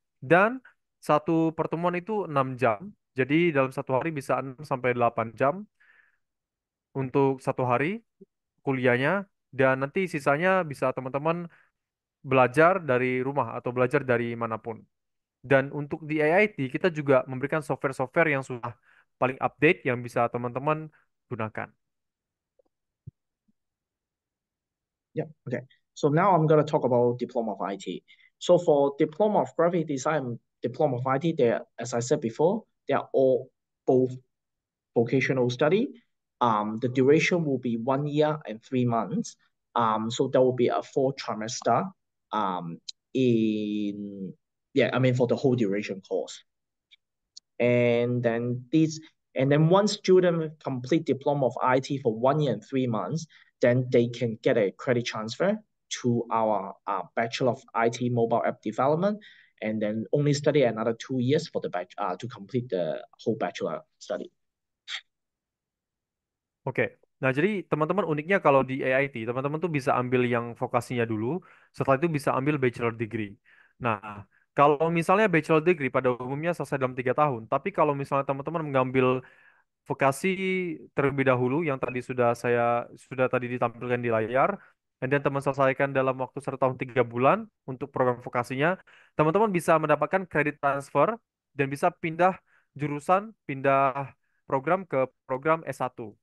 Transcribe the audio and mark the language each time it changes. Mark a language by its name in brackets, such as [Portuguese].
[Indonesian] Dan satu pertemuan itu 6 jam. Jadi dalam satu hari bisa 6 sampai 8 jam untuk satu hari kuliahnya. Dan nanti sisanya bisa teman-teman belajar dari rumah atau belajar dari manapun. Dan untuk di AIT kita juga memberikan software-software yang sudah paling update yang bisa teman-teman gunakan. [English] Yeah. Okay. So now I'm gonna talk about Diploma of IT. So for Diploma of Graphic Design, Diploma of IT, they are, as I said before, they are all both vocational study. The duration will be 1 year and 3 months. So there will be a 4 trimester. Um, in yeah, I mean for the whole duration course. And then this, and then once student complete diploma of IT for 1 year and 3 months, then they can get a credit transfer to our Bachelor of IT mobile app development, and then only study another 2 years for the to complete the whole bachelor study. [Indonesian] Oke. Nah, jadi teman-teman uniknya kalau di AIT, teman-teman tuh bisa ambil yang vokasinya dulu, setelah itu bisa ambil bachelor degree. Nah, kalau misalnya bachelor degree pada umumnya selesai dalam 3 tahun, tapi kalau misalnya teman-teman mengambil vokasi terlebih dahulu yang tadi sudah tadi ditampilkan di layar, dan teman selesaikan dalam waktu 1 tahun 3 bulan untuk program vokasinya, teman-teman bisa mendapatkan kredit transfer dan bisa pindah jurusan, pindah program ke program S1.